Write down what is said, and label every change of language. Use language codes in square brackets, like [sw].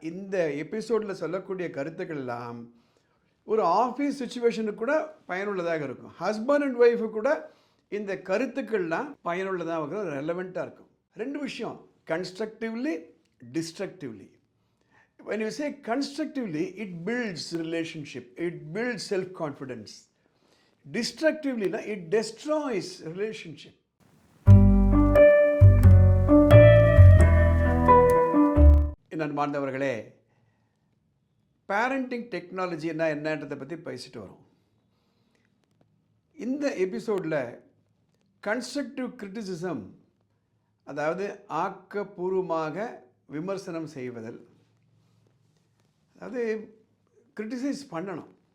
[ta] இந்த எபிசோடில் சொல்லக்கூடிய கருத்துக்கள் எல்லாம் ஒரு ஆஃபீஸ் சுச்சுவேஷனுக்கு கூட பயனுள்ளதாக இருக்கும். [en] husband and wife [ta] கூட இந்த கருத்துக்கள்லாம் பயனுள்ளதாக இருக்கும், ரெலவெண்ட்டாக இருக்கும். ரெண்டு விஷயம், constructively, destructively. [en] When you say constructively, it builds relationship, it builds self-confidence. Destructively, it destroys relationship. [ta] அன்பார்ந்தவர்களே, பேரண்டிங் டெக்னாலஜி என்னன்றதை பற்றி பேசிட்டு வரோம். இந்த எபிசோடில் கன்ஸ்ட்ரக்டிவ் கிரிட்டிசிசம், அதாவது ஆக்கப்பூர்வமாக விமர்சனம் செய்வதல், அதாவது கிரிட்டிசைஸ் பண்ணணும்.